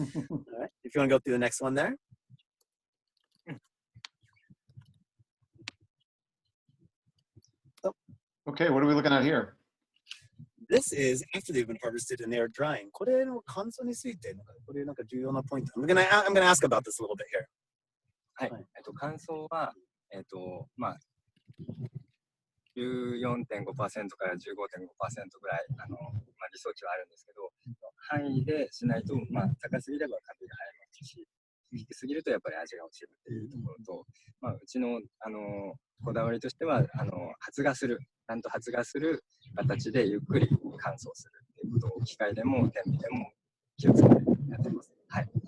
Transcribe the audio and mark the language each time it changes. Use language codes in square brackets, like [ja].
[en] All right. If you want to go through the next one there. Okay, what are we looking at here? This is after they've been harvested and they are drying. [ja] これの乾燥について、これなんか重要なポイント。 [en] I'm gonna ask about this a little bit here. [ja] はい。乾燥は、まあ、14.5% から 15.5% ぐらい、まあ、理想値はあるんですけど、範囲でしないと、まあ、高すぎればカビが生えますし、低すぎるとやっぱり味が落ちるっていうところと、まあ、うちの、こだわりとしては、発芽する、ちゃんと発芽する形でゆっくり乾燥するっていうことを機械でも天日でも気をつけてやってます。はい。